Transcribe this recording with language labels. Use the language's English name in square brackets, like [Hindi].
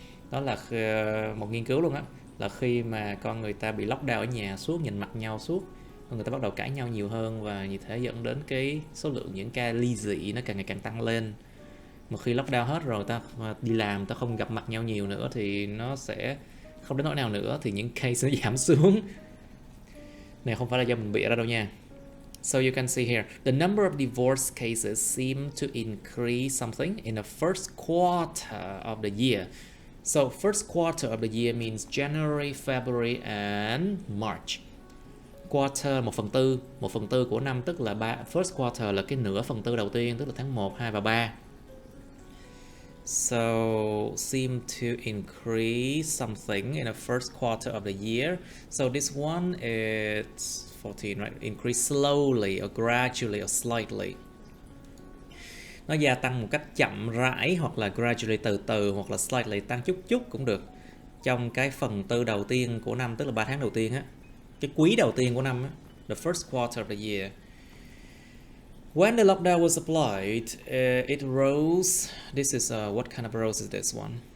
[Vietnamese] Đó là một nghiên cứu luôn á, là khi mà con người ta bị lockdown ở nhà suốt, nhìn mặt nhau suốt, người ta bắt đầu cãi nhau nhiều hơn, và như thế dẫn đến cái số lượng những ca ly dị nó càng ngày càng tăng lên. Một khi lockdown hết rồi, ta đi làm, ta không gặp mặt nhau nhiều nữa thì nó sẽ không đến nỗi nào nữa, thì những case nó giảm xuống. Này không phải là do mình bịa ra đâu nha. [English] So you can see here, the number of divorce cases seem to increase something in the first quarter of the year. So first quarter of the year means January, February and March. [Vietnamese] Quarter 1/4 của năm, tức là first quarter là cái nửa phần tư đầu tiên, tức là tháng 1, 2 và 3. [English] So seem to increase something in the first quarter of the year. So this one is 14, right? Increase slowly or gradually or slightly. [Vietnamese] Nó gia tăng một cách chậm rãi, hoặc là gradually từ từ, hoặc là slightly tăng chút chút cũng được, trong cái phần tư đầu tiên của năm, tức là 3 tháng đầu tiên á, cái quý đầu tiên của năm á, [English] the first quarter of the year. When the lockdown was applied, it rose. This is what kind of rose is this one?